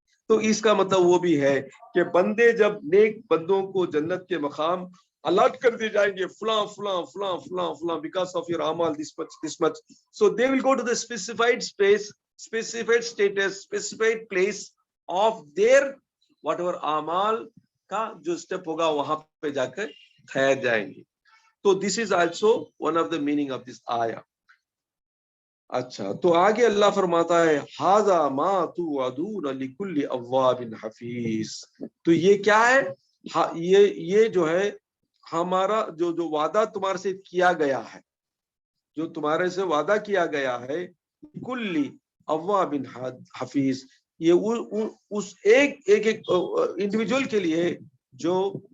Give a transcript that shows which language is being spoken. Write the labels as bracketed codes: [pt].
[ur] تو اس کا مطلب وہ بھی ہے کہ بندے جب نیک بندوں کو جنت کے مقام الاٹ کر دیے جائیں گے, فلاں فلاں فلاں فلاں فلاں بیکاز آف یور اعمال [en] this much, so they will go to the specified space, specified status, specified place of their whatever [ur] اعمال کا جو اسٹیپ ہوگا وہاں پہ جا کر ٹھہر جائیں گے. [en] تو this is also one of the meaning of this ayah. [ur] اچھا, تو آگے اللہ فرماتا ہے [ar] ہذا ما توعدون لکل اواب حفیظ. [ur] تو یہ کیا ہے, یہ جو ہے ہمارا جو وعدہ تمہارے سے کیا گیا ہے, جو تمہارے سے وعدہ کیا گیا ہے [ar] کل اواب حفیظ, [ur] یہ اس ایک انڈیویجول کے لیے جو